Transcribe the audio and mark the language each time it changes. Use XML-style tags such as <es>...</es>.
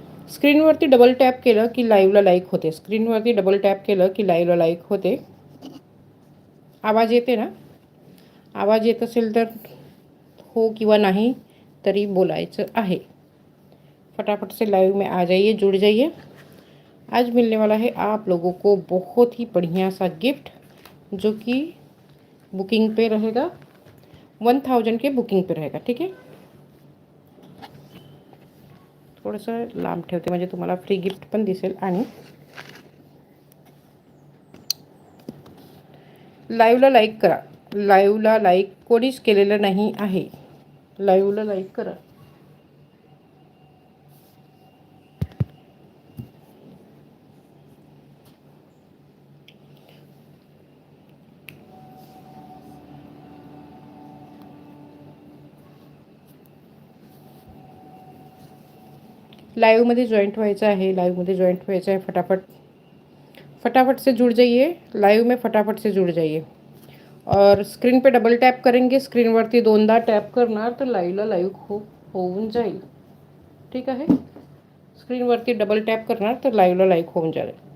<mr>स्क्रीनवरती double tap केलं की लाईव्हला लाईक होते. स्क्रीनवरती डबल टॅप केलं की लाईव्हला लाईक होते. आवाज येते ना? आवाज येत असेल तर हो किंवा नहीं तरी बोलायचं आहे.</mr> <hi>फटाफट से लाइव में आ जाइए, जुड़ जाइए. आज मिलने वाला है आप लोगों को बहुत ही बढ़िया सा गिफ्ट, जो कि बुकिंग पे रहेगा, 1000 के बुकिंग पे रहेगा. ठीक है.</hi> <mr>थोडंसं लांब ठेवते म्हणजे तुम्हाला फ्री गिफ्ट पण दिसेल. आणि लाईव्हला लाईक करा. लाईव्हला लाईक कोणीच केलेलं नाही आहे. लाईव्हला लाईक करा. लाईव्हमध्ये जॉईंट व्हायचं आहे. लाईव्हमध्ये जॉईंट व्हायचं आहे.</mr> <hi>फटाफट से जुड़ जाइए. लाइव में फटाफट से जुड़ जाइए. और स्क्रीन पे डबल टॅप करेंगे.</hi> <mr>स्क्रीनवरती दोनदा टॅप करणार तर लाईव्हला लाईव्ह होऊन जाईल. ठीक आहे. स्क्रीनवरती डबल टॅप करणार तर लाईव्हला लाईव्ह होऊन जाईल.</mr>